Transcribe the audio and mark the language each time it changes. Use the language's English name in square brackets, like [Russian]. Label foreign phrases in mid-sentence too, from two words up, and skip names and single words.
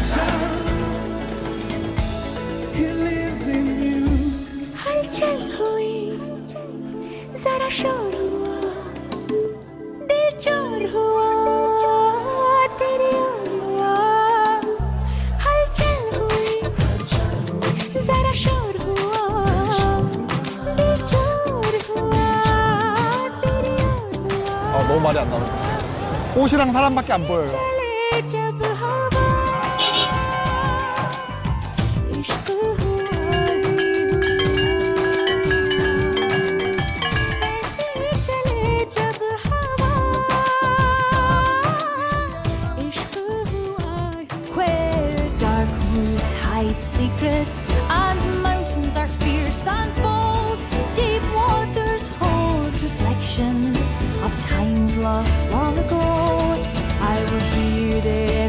[Vietnamese] Hãy chạy thôi [Hindi] जरा शोर हुआ दिल चोर हुआ तेरी ओर हुआ हलचल हुई जरा शोर हुआ दिल चोर हुआ तेरी ओर हुआ [Korean] 너무 말이 안 나오네. 꽃이랑 사람밖에 안 보여요. [Hindi] जब हवा इश्क हुआ ऐसे चले जब हवा इश्क हुआ [English] where dark woods hide secrets and mountains are fierce and bold deep waters hold reflections of times lost long ago I will hear their